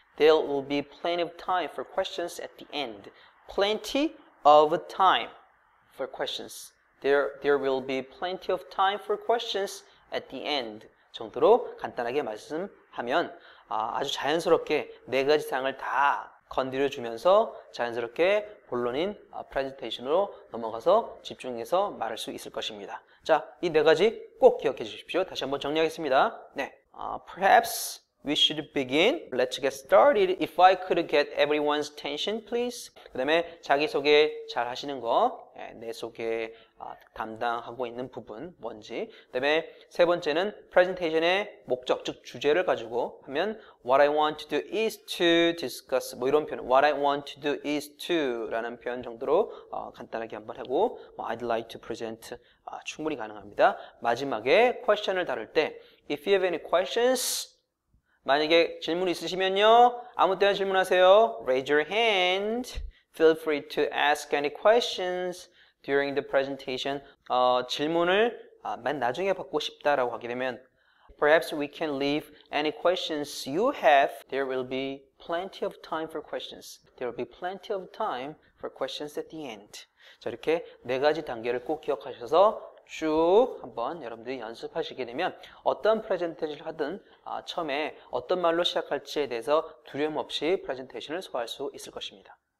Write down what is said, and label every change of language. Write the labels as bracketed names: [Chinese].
[English] There will be plenty of time for questions at the end. Plenty of time for questions. There will be plenty of time for questions at the end [Korean] 정도로 간단하게 말씀하면 아주 자연스럽게 네 가지 사항을 다 건드려주면서 자연스럽게 본론인 프레젠테이션으로 넘어가서 집중해서 말할 수 있을 것입니다. 자, 이 네 가지 꼭 기억해 주십시오. 다시 한번 정리하겠습니다. [English] 네, Perhaps we should begin. Let's get started. If I could get everyone's attention, please. [Korean] 그 다음에 자기소개 잘 하시는 거, 내 소개 담당하고 있는 부분 뭔지. 그 다음에 세 번째는 프레젠테이션의 목적, 즉 주제를 가지고 하면 [English] What I want to do is to discuss [Korean] 뭐 이런 표현. [English] What I want to do is to [Korean] 라는 표현 정도로 간단하게 한번 하고 [English] I'd like to present [Korean] 충분히 가능합니다. 마지막에 question을 다룰 때 [English] If you have any questions [Korean] 만약에 질문 있으시면요 아무 때나 질문하세요. [English] Raise your hand. Feel free to ask any questions during the presentation. [Korean] 질문을 맨 나중에 받고 싶다라고 하게 되면 [English] Perhaps we can leave any questions you have. There will be plenty of time for questions. There will be plenty of time for questions at the end. [Korean] 자, 이렇게 네 가지 단계를 꼭 기억하셔서 쭉 한번 여러분들이 연습하시게 되면 어떤 프레젠테이션을 하든 처음에 어떤 말로 시작할지에 대해서 두려움 없이 프레젠테이션을 소화할 수 있을 것입니다.